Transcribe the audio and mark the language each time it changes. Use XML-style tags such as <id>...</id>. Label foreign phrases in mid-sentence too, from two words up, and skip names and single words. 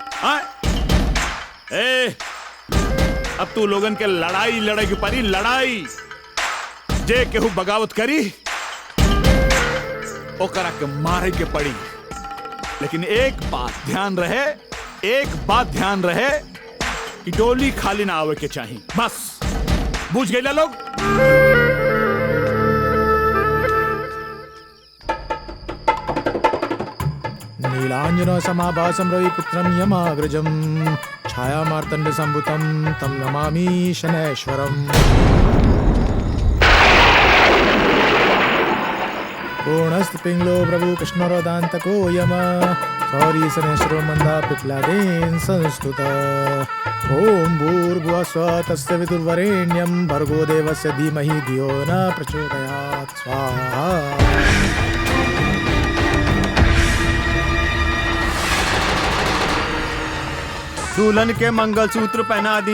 <bho>अब तू लोगन के लड़ाई लड़े की परी, लड़ाई जे केहू बगावत करी ओकरा के मारे के पड़ी। लेकिन एक बात ध्यान रहे, एक बात ध्यान रहे कि डोली खाली ना आवे के चाहिए, बस। बुझ गए लोग?</bho> <sa>नीलांजन समाभासं रविपुत्रं यमाग्रजं छाया मार्तंड संभुतं तं नमामि शनैश्वरम्। पूर्णस्त पिंगलो प्रभु कृष्णरोदान्तको यम सौरी शनैश्वरो मंदा पिप्लादेन संस्तुत। ओम भूर्भुवः स्वः तस्य विदुर्वरेण्यं भर्गो देवस्य धीमहि धियो न प्रचोदयात्। स्वाहा।</sa> <bho>दुल्हन के मंगलसूत्र पहना दी।</bho>